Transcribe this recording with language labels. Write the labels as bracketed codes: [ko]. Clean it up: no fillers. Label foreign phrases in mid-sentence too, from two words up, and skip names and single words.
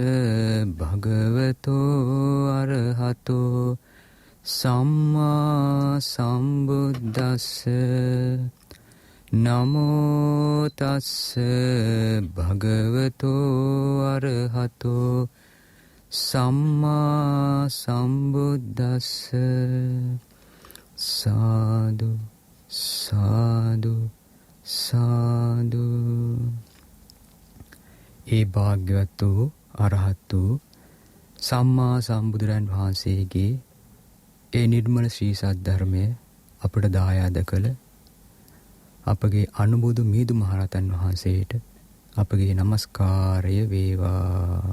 [pi] භගවතෝ අරහතෝ සම්මා සම්බුද්දස්ස නමෝ තස්ස භගවතෝ අරහතෝ සම්මා සම්බුද්දස්ස. සාදු සාදු සාදු. [si] ඒ භාග්‍යවත් වූ අරහත් වූ සම්මා සම්බුදුරන් වහන්සේගේ ඒ නිර්මල ශ්‍රී සද්ධර්මය අපට දායාද කළ අපගේ අනුබුදු මීදු මහරහතන් වහන්සේට අපගේ නමස්කාරය වේවා.